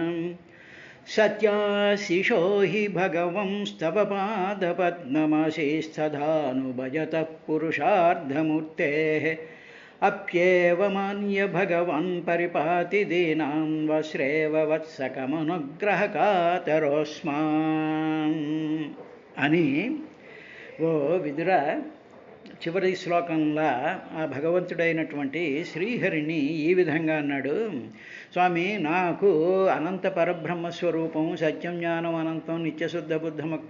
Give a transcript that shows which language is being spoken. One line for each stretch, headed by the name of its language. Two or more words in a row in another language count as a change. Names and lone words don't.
Sanskrit: सत्याशिषो हि भगवंस्तव पादपद्ममशिस्तथानुभजतः पुरुषार्धमूर्तेः। अप्येवमान्य भगवान् परिपाति दीनां वश्रेव वत्सकमनुग्रहकातरोऽस्मान्
Telugu: అని ఓ విదుర చివరి శ్లోకంలో ఆ భగవంతుడైనటువంటి శ్రీహరిని ఈ విధంగా అన్నాడు. స్వామి, నాకు
Sanskrit: అనంత పరబ్రహ్మస్వరూపం, సత్యం జ్ఞానం అనంతం నిత్యశుద్ధ బుద్ధముక్త